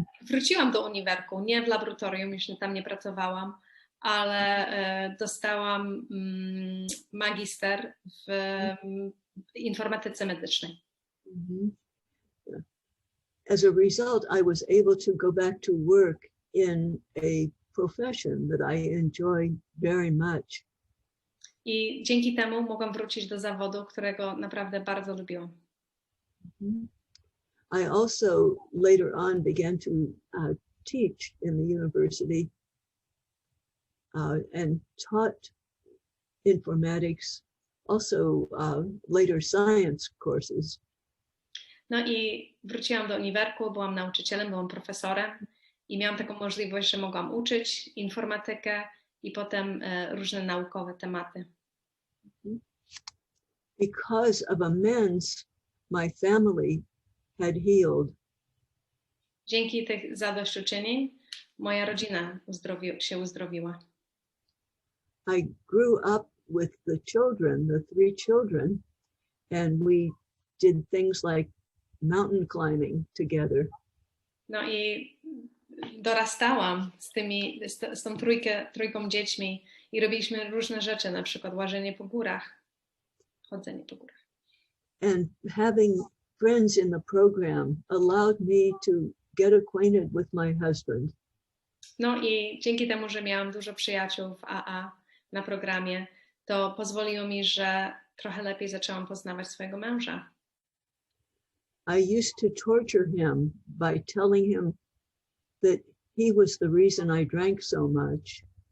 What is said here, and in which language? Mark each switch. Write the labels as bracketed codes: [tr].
[pl] Wróciłam do uniwerku, nie w laboratorium, już tam nie pracowałam, ale dostałam magister w informatyce medycznej. [en] As a result, I was able to go back to work in a profession that I enjoy very much. [pl] I dzięki temu mogłam wrócić do zawodu, którego naprawdę bardzo lubiłam. [en] I also later on began to teach in the university and taught informatics, also later science courses. [pl] No i wróciłam do uniwerku, byłam nauczycielem, byłam profesorem i miałam taką możliwość, że mogłam uczyć informatykę i potem różne naukowe tematy. [en] Because of amends, my family had healed. [pl] Dzięki tych zadośćuczynień moja rodzina się uzdrowiła. [en] I grew up with the children, the 3 children, and we did things like mountain climbing together. [pl] No i dorastałam z tą trójką dziećmi i robiliśmy różne rzeczy, na przykład łażenie po górach, chodzenie po górach. [en] And having friends in the program allowed me to get acquainted with my husband. [pl] No i dzięki temu, że miałam dużo przyjaciół w AA na programie, to pozwoliło mi, że trochę lepiej zaczęłam poznawać swojego męża. [en] I used to torture him by telling him that he was the reason I drank so much.